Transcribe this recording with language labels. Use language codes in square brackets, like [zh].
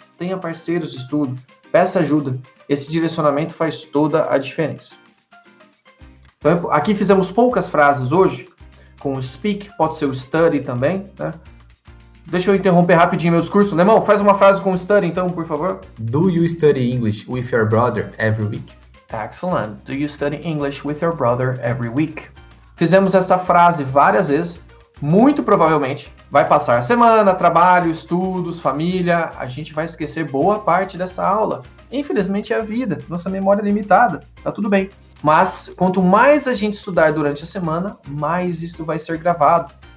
[pt] Tenha parceiros de estudo. Peça ajuda. Esse direcionamento faz toda a diferença. Então, aqui fizemos poucas frases hoje. Com o speak, pode ser o study também, né? Deixa eu interromper rapidinho meu discurso. Lemão, faz uma frase com study, então, por favor. [en] Do you study English with your brother every week? Excellent. Do you study English with your brother every week? [pt] Fizemos essa frase várias vezes. Muito provavelmente vai passar a semana, trabalho, estudos, família. A gente vai esquecer boa parte dessa aula. Infelizmente é a vida, nossa memória é limitada. Tá tudo bem. Mas quanto mais a gente estudar durante a semana, mais isso vai ser gravado.